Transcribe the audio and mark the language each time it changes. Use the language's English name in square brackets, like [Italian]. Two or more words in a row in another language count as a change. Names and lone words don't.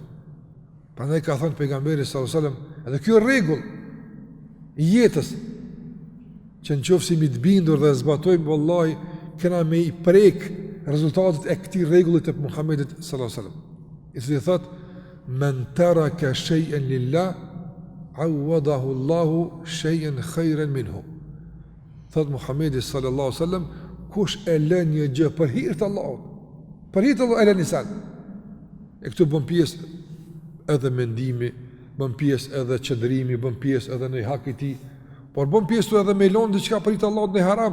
[Albanian] Prandaj ka thënë pejgamberi [Arabic] صلى الله عليه وسلم, [Albanian] edhe ky rregull i jetës që nëse mi të bindur dhe zbatojmë, vallahi kena me i prek rezultatet e këtij rregulli të Muhamedit [Arabic] صلى الله عليه وسلم. [Albanian] I cili thotë: [Arabic] "من ترك شيئا لله عوضه الله شيئا خيرا منه." [Albanian] Thotë Muhamedi [Arabic] صلى الله عليه وسلم, [Albanian] kush e lën një gjë për hir të Allahut, për hir të Allahut e lën insan. E këtu bën pjesë edhe mendimi, bën pjesë edhe qëndrimi, bën pjesë edhe në hak i tij, por bën pjesë edhe me lënë diçka për hir të Allahut në haram.